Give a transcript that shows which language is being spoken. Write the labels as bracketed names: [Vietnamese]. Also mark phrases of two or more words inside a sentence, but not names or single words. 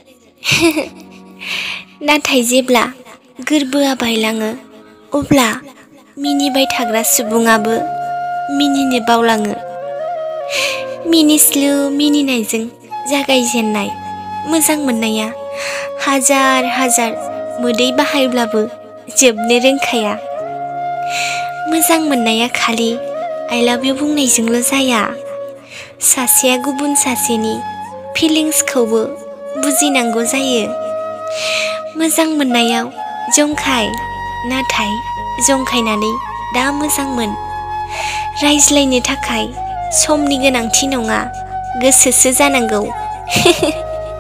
[Bodo] नाथाय जेब्ला गोरबोआ बायलाङो अब्ला मिनिबाय थाग्रा सुबुङाबो मिनिनो बावलाङो। मिनिस्लु मिनिनायजों जागायजेननाय मोजां मोननाया हाजार हाजार मोदै बाहायब्लाबो जोबनो रोंखाया। मोजां मोननाया खालि [English] I love you [Bodo] बुंनायजोंल' जाया, सासेया गुबुन सासेनि फिलिंसखौबो बुजिनांगौ जायो। मोजां मोननायाव जंखाय, नाथाय जंखायनानै दा मोजां मोन। रायज्लायनो थाखाय समनि गोनांथि नङा, गोसोसो जानांगौ।